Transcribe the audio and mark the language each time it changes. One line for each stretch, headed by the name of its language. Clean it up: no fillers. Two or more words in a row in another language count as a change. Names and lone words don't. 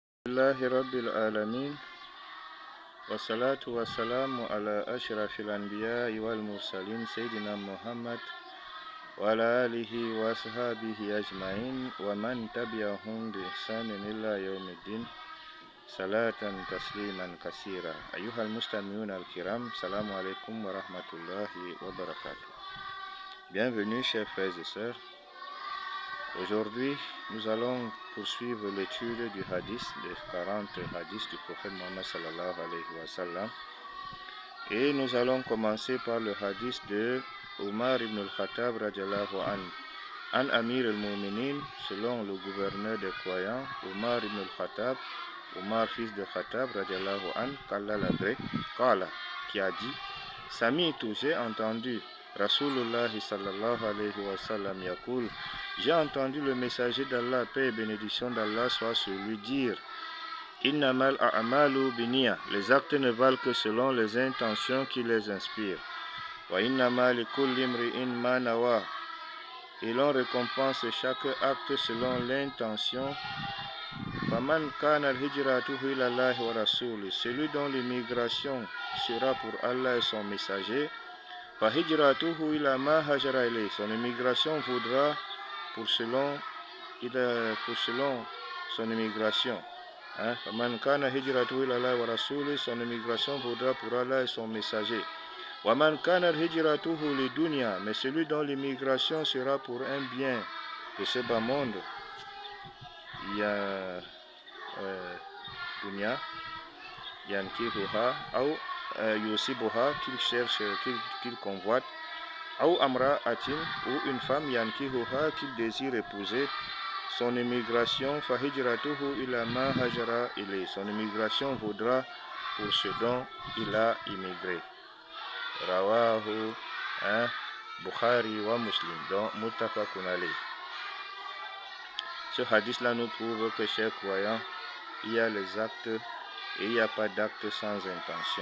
Arabic: لله رب العالمين والصلاة والسلام على أشرف الأنبياء والمرسلين سيدنا محمد وعلى آله وصحبه أجمعين ومن تبعهم بإحسان إلى يوم الدين صلاة تسليما كثيرا. أيها المستمعون الكرام, السلام عليكم ورحمة الله وبركاته.
French: Bienvenue chers frères et sœurs. Aujourd'hui, nous allons poursuivre l'étude du hadith, des 40 hadiths du prophète Mohammed
Arabic: صلى الله عليه وسلم.
French: Et nous allons commencer par le hadith de Omar ibn al-Khattab
Arabic: رضي الله عنه. عن أمير المؤمنين,
French: selon le gouverneur des croyants, Omar ibn al-Khattab, Omar fils de Khattab
Arabic: رضي الله عنه,
French: qu'Allah l'agrée, qui a dit, Sami'tu, j'ai entendu
Arabic: رسول الله صلى الله عليه وسلم يقول,
French: j'ai entendu le messager d'Allah, paix et bénédiction d'Allah soit sur lui, dire
Arabic: إنما الأعمال بالنية,
French: les actes ne valent que selon les intentions qui les inspirent.
Arabic: وإنما لكل امرئ ما نوى,
French: et l'on récompense chaque acte selon l'intention.
Arabic: فمن كان هجرته إلى الله ورسوله,
French: celui dont l'immigration sera pour Allah et son messager.
Arabic: فهجرته إلى ما هاجر إليه,
French: son immigration voudra pour selon son immigration.
Arabic: فمن كان هجرته إلى الله ورسوله,
French: son immigration voudra pour Allah et son messager.
Arabic: ومن كان هجرته لدنيا,
French: mais celui dont l'immigration sera pour un bien de ce bas monde. Il y a
Arabic: دنيا ينكحها
French: ou yusibuha, qu'il cherche, qu'il convoite, ou
Arabic: امرأة,
French: ou une femme yankihuha, qu'il désire épouser. Son immigration
Arabic: فهجرته إلى ما هاجر إليه,
French: son immigration vaudra pour ce dont il a immigré.
Arabic: رواه البخاري ومسلم, donc متفق عليه.
French: Ce hadith-là nous prouve que, chers croyants, il y a les actes et il n'y a pas d'actes sans intention.